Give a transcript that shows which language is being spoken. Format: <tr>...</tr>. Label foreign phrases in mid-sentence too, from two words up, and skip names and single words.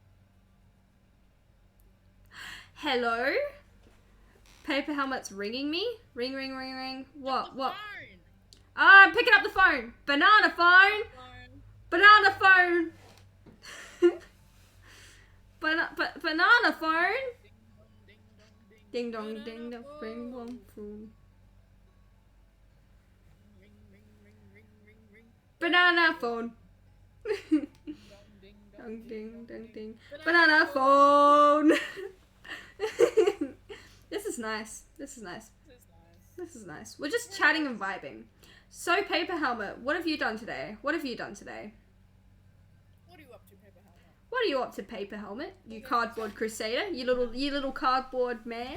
<en>Hello? Paper helmet's ringing me? Ring, ring, ring, ring. What? What? Phone. I'm picking up the phone. Banana phone. Banana phone. Banana phone. Ding dong, ding dong, ring dong, phone. Ring, ring, ring, ring, ring, ring. Banana phone. Ding Dong, ding, dong, ding. Banana Banana phone. This is nice. This is nice. This is nice. This is nice. We're just chatting and vibing. So, Paper Helmet, what have you done today? What have you done today? What are you up to, Paper Helmet? What are you up to, Paper Helmet? You cardboard crusader? You little cardboard man?</en>